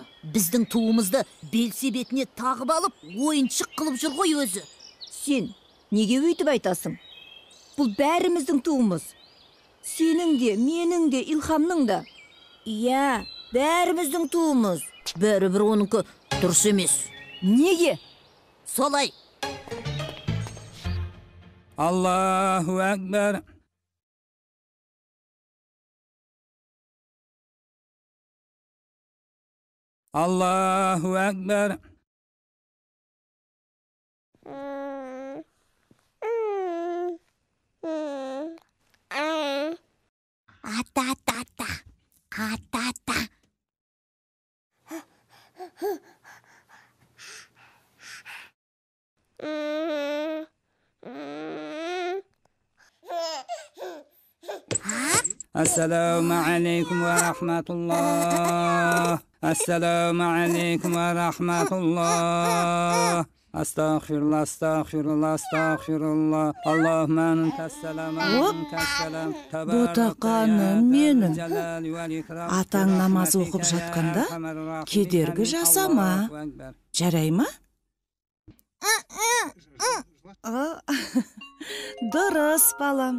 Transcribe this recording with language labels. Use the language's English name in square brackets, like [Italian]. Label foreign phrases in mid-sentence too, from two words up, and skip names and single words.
[Kazakh] Біздің туымызды белсебетіне тағып алып, ойыншық қылып жүр ғой өзі. Сен неге өйтіп айтасың? Бұл бәріміздің туымыз. Сенің де, менің де, Илхамның да. Иә, бәріміздің туымыз. Бәрібір оныкі дұрыс емес. Неге? Солай. [Arabic] الله أكبر. الله أكبر. Ата-та-та. السلام عليكم ورحمة الله. السلام عليكم ورحمة الله. أستغفر الله أستغفر الله أستغفر الله. اللهم أنت السلام أنت السلام. [Kazakh] Ботақаным менің. Атаң намаз оқып жатқанда кедергі жасама. Жарай ма? Дұрыс, балам.